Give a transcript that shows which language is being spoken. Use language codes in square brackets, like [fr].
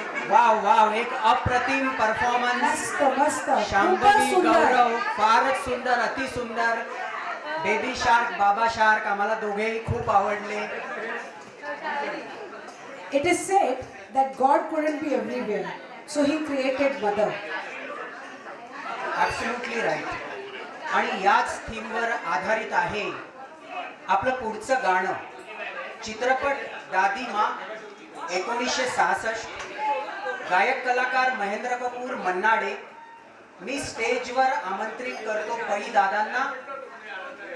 [mr] Wow wow, एक अप्रतिम performance. मस्त मस्त, खूपच शांभवी, सुंदर. गौरव, फारच सुंदर, अति सुंदर. बेबी शार्क, बाबा शार्क आम्हाला दोघेही खूप आवडले. [en] It is said that God couldn't be everywhere, so He created mother. Absolutely right. [mr] आणि याच थीमवर आधारित आहे आपलं पुढचं गाणं. चित्रपट दादी माँ 1966. गायक कलाकार महेंद्र कपूर मन्नाडे. मी स्टेजवर आमंत्रित करतो पै दादांना.